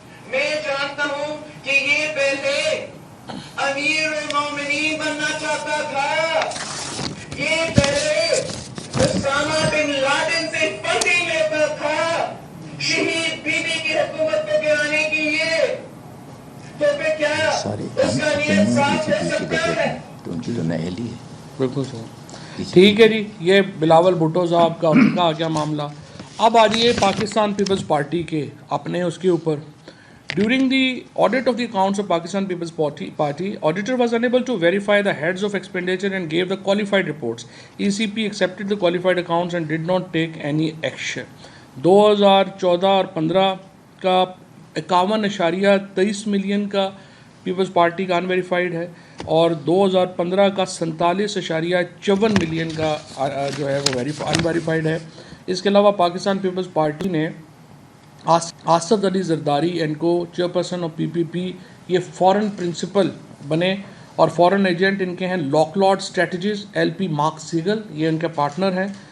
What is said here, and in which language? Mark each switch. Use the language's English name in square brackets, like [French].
[Urdu] میں جانتا ہوں کہ یہ پہلے امیر المومنین بننا چاہتا تھا, یہ پہلے اسامہ بن لادن سے فنڈنگ لیتا تھا شہید بی بی کی حکومت کو گرانے کے لیے. تو پھر کیا اس کا نیت صاف ہو سکتا ہے؟ تو ان کی جو نہیلی ہے. بالکل صحیح. ٹھیک ہے جی, یہ بلاول بھٹو صاحب کا ان کا کیا معاملہ. اب آجیے پاکستان پیپلز پارٹی کے اپنے اس کے اوپر. [English] During the audit of the accounts of Pakistan People's Party, auditor was unable to verify the heads of expenditure and gave the qualified reports. ECP accepted the qualified accounts and did not take any action. [Urdu] 2014 اور 15 کا 51.23 million کا Peoples party کا unverified ہے, اور 2015 کا 47.54 million کا جو ہے وہ انویریفائڈ ہے. اس کے علاوہ پاکستان پیپلز پارٹی نے آصف علی زرداری اینڈ کو چیئرپرسن آف PPP یہ فورن پرنسپل بنے, اور فورن ایجنٹ ان کے ہیں لاکلاڈ اسٹریٹجیز LP مارک سیگل, یہ ان کے پارٹنر ہیں.